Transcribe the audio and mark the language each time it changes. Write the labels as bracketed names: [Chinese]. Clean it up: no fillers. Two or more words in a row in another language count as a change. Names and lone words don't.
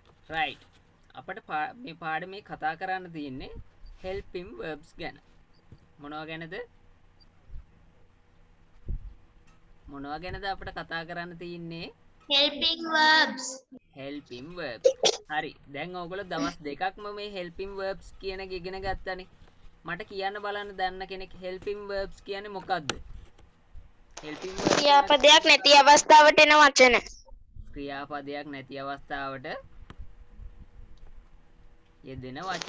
[Sinhala] right. අපට මේ පාඩමේ කතා කරන්න තියෙන්නේ [English] helping verbs [Sinhala] ගැන. මොනවා ගැනද? මොනවා ගැනද අපට කතා කරන්න තියෙන්නේ? [English] helping verbs. helping verbs. [Sinhala] හරි. දැන් ඔයගොල්ලෝ දවස් දෙකක්ම මේ [English] helping verbs [Sinhala] කියන එක ඉගෙන ගත්තනේ. මට කියන්න බලන්න දන්න කෙනෙක් [English] helping verbs [Sinhala] කියන්නේ මොකක්ද? [English] helping verbs [Sinhala] ක්‍රියාපදයක් නැති අවස්ථාවට එන වචන. ක්‍රියාපදයක් නැති අවස්ථාවට යෙදෙන වචන.